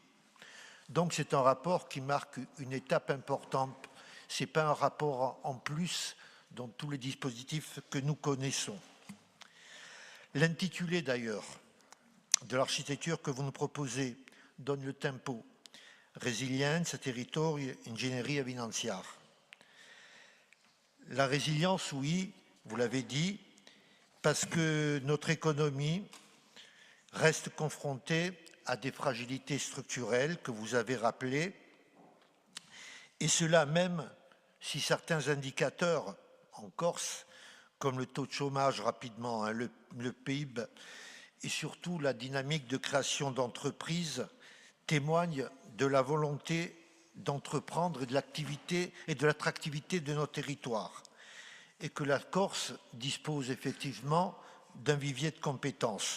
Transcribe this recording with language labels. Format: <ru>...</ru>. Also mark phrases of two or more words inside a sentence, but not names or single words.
<fr>Donc c'est un rapport qui marque une étape importante. Ce n'est pas un rapport en plus dans tous les dispositifs que nous connaissons. L'intitulé d'ailleurs de l'architecture que vous nous proposez donne le tempo.</fr> <it>Resilienza, territorio, ingegneria finanziaria.</it> <fr>La résilience, oui, vous l'avez dit, parce que notre économie reste confrontée à des fragilités structurelles que vous avez rappelées, et cela même si certains indicateurs en Corse, comme le taux de chômage rapidement, le PIB, et surtout la dynamique de création d'entreprises, témoignent de la volonté d'entreprendre et de l'activité et de l'attractivité de nos territoires, et que la Corse dispose effectivement d'un vivier de compétences.</fr>